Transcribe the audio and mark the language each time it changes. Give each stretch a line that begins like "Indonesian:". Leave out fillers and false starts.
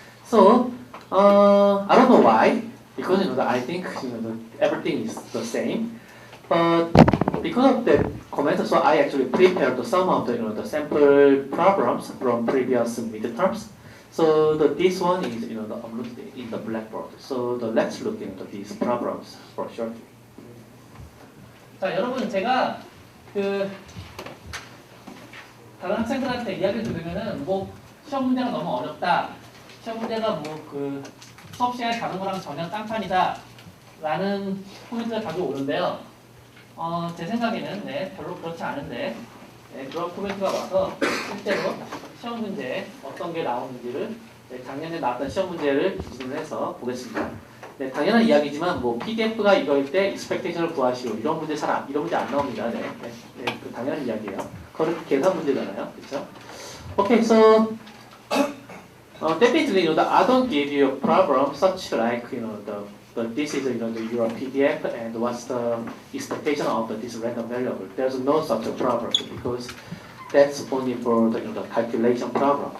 English: So I don't know why, because I think everything is the same. But because of the comments, so I actually prepared some of the sample problems from previous midterms. So this one is uploaded in the Blackboard. So let's look into these problems for shortly.
Korean: 자, 여러분 제가 다른 학생들한테 이야기를 들으면은 시험 문제가 너무 어렵다. 시험 문제가 수업 시간에 다른 거랑 전혀 딴판이다. 라는 코멘트가 자주 오는데요. 제 생각에는 별로 그렇지 않은데 그런 코멘트가 와서 실제로 시험 문제에 어떤 게 나오는지를 작년에 나왔던 시험 문제를 기준으로 해서 보겠습니다. 당연한 이야기지만 PDF가 이거일 때 expectation을 구하시오. 이런 문제 이런 문제 안 나옵니다. 그 당연한 이야기예요. 그건 계산 문제잖아요. 그렇죠?
English: Okay, so definitely I don't give you a problem such like the but this is your PDF and what's the expectation of this random variable. There's no such a problem because that's only for the calculation problem.